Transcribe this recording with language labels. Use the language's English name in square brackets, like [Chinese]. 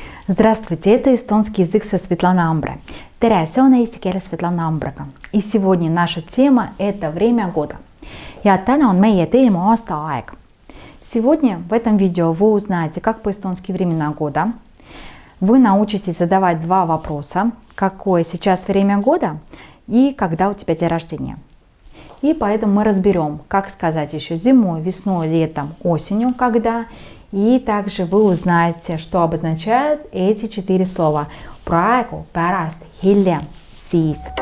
[Russian] Здравствуйте, это эстонский язык со Светланой Амбре. [Estonian] Tere, see on eesti keeles Svetlana Ambrega. [Russian] И сегодня наша тема – это время года. [Estonian] Ja täna on meie teema aastaaeg. [Russian] Сегодня в этом видео вы узнаете, как по-эстонски времена года. Вы научитесь задавать два вопроса. Какое сейчас время года и когда у тебя день рождения. И поэтому мы разберем, как сказать еще зимой, весной, летом, осенью, когда. И также вы узнаете, что обозначают эти четыре слова. [Estonian] Praegu, pärast, hiljem, siis.